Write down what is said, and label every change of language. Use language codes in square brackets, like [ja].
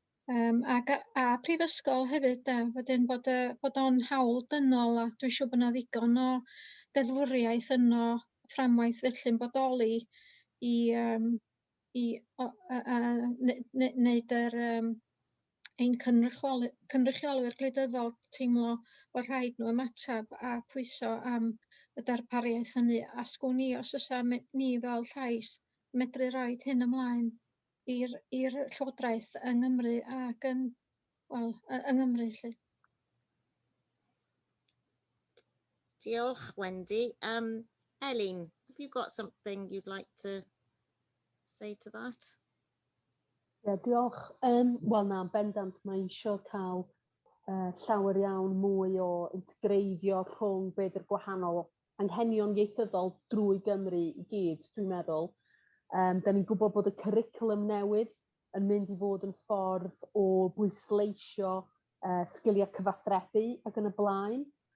[cy] A prifysgol hefyd, wedyn bod o'n hawl dynol a dwi'n siŵr bod yna ddigon o deddfwriaeth yno, fframwaith felly'n bodoli i wneud ein cynrychiolwyr gwleidyddol teimlo bod rhaid nhw ymatab a pwyso am y darpariaeth hynny. A sgwn ni os oes ni fel llais medru roid hyn ymlaen i'r Llywodraeth yng Nghymru ac yng Nghymru lly. Diolch, Wendy. [en] Elin, have you got something you'd like to say to that? [cy] Ie, diolch. Wel na, bendant mae eisiau cael llawer iawn mwy o integreiddio rhwng beth yw'r gwahanol anghenion ieithyddol drwy Gymru i gyd, dwi'n meddwl. Da ni'n gwybod bod y cwricwlwm newydd yn mynd i fod yn ffordd o bwysleisio sgiliau cyfathrebu ac yn y blaen.